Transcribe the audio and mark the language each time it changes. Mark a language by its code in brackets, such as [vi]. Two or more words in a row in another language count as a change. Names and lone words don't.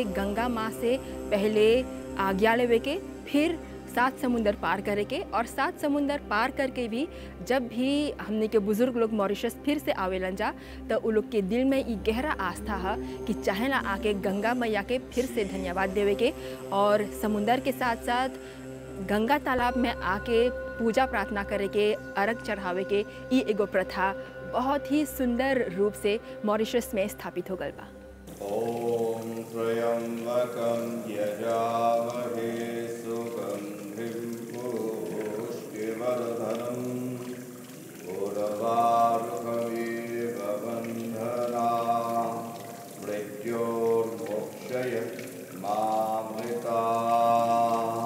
[bho] गंगा माँ से पहले आज्ञा लेवे के, फिर 7 समुंदर पार करे के, और 7 समुंदर पार करके भी जब भी हमने के बुजुर्ग लोग मॉरिशस फिर से आवेलन जा तो उ लोग के दिल में ये गहरा आस्था है कि चाहे ना आके गंगा मैया के फिर से धन्यवाद देवे के, और समुंदर के साथ साथ गंगा तालाब में आके पूजा प्रार्थना करे के, अर्घ चढ़ावे के। ये एगो प्रथा बहुत ही सुंदर रूप से मॉरिशस में स्थापित हो गल बा। [sa] ओम त्र्यंबकं यजामहे सुगंधिं पुष्टिवर्धनम् उर्वारुकमिव बन्धनान् मृत्योर्मोक्षयत् मामृतात्।